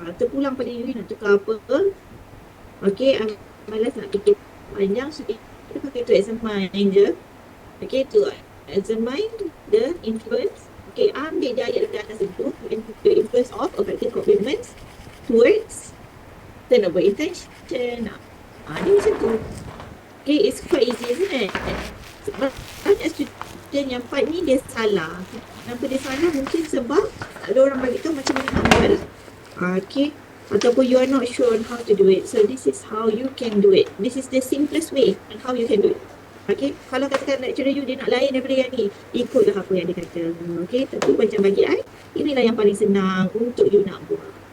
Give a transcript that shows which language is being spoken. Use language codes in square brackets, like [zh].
[ms] Terpulang pada you nak tukar apa? Okay, malas nak fikir panjang, so kita pakai to examine je. [en] Okay, to examine the influence. Okay, [ms] ambil je ayat di atas itu, [en] the influence of effective commitments towards turnover intention. [ms] Dia macam tu. [en] Okay, it's quite easy, isn't it? [ms] Banyak student yang part ni dia salah. Kenapa dia salah? Mungkin sebab ada orang bagi tahu macam mana nak buat. [en] Okay, ataupun you are not sure on how to do it. So this is how you can do it. This is the simplest way and how you can do it. [ms] Okay, kalau katakan lecturer you dia nak lain daripada yang ni, ikutlah apa yang dia kata. Okay, tapi macam bagi I, [en] inilah yang paling senang untuk [ms] you nak buat.